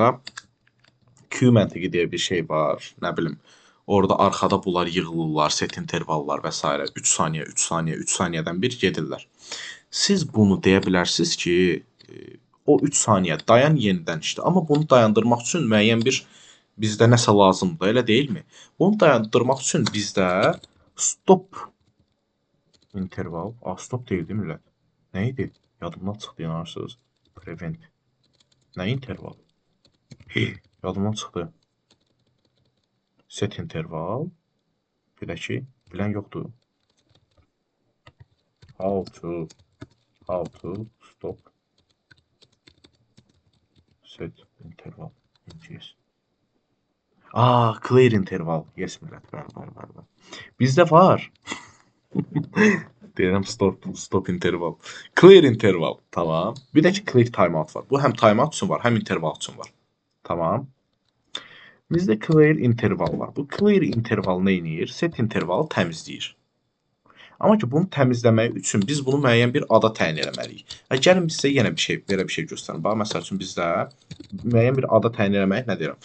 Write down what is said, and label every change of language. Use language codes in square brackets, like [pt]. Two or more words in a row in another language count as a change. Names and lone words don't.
[az] Q məntiqi deyə bir şey var. Nə bilim, orada arxada bunlar yığılırlar, [en] set intervallar [az] və s. 3 saniyə, 3 saniyə, 3 saniyədən bir gedirlər. Siz bunu deyə bilərsiniz ki, o 3 saniyə dayan, yenidən işlə. Amma bunu dayandırmaq üçün müəyyən bir bizdə nəsə lazımdır, elə deyilmi? Bunu dayandırmaq üçün bizdə [en] stop interval. [az] Stop deyildi millət. Nə idi? Yadımdan çıxdı, inanırsınız. Prevent. Nə interval? Yadımdan çıxdı. [en] Set interval. [az] Bir də ki, bilən yoxdur. [en] How to stop set interval. Yes. Clear interval. Yes [az] millət. Var. Bizdə var. Deyirəm [en] stop interval. Clear interval. [az] Tamam. Bir də ki [en] clear timeout [az] var. Bu həm timeout üçün var, həm interval üçün var. Tamam. Bizdə [en] clear interval [az] var. Bu [en] clear interval [az] nə edir? [en] Set intervalı [az] təmizləyir. Amma ki, bunu təmizləmək üçün biz bunu müəyyən bir ada təyin etməliyik. Gəlin biz sizə yenə belə bir şey göstərim. Bax, məsəl üçün bizdə müəyyən bir ada təyin etmək nə deyirəm?